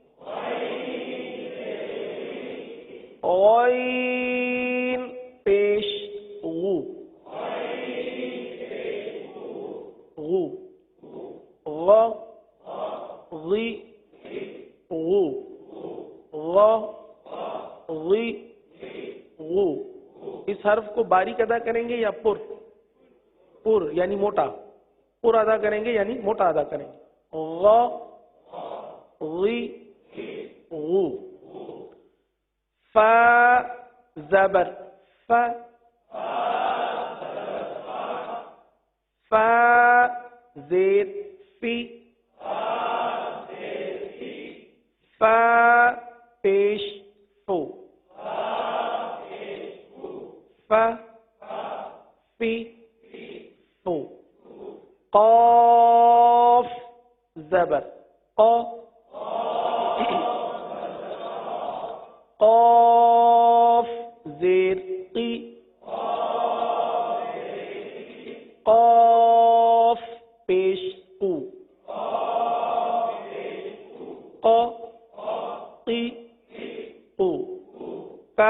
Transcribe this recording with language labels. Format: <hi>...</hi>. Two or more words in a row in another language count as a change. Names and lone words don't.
<ur>عین پیش غو غو غ غی غو غ غی غو. اس حرف کو باریک ادا کریں گے یا پر یعنی موٹا؟ پر ادا کریں گے یعنی موٹا ادا کریں گے. غ غی غو. ف زبر ف ف زیر فی ف پیش فو ف فی فو. قاف زبر قاف زیر قی قاف پیش قو قی قو.</ur>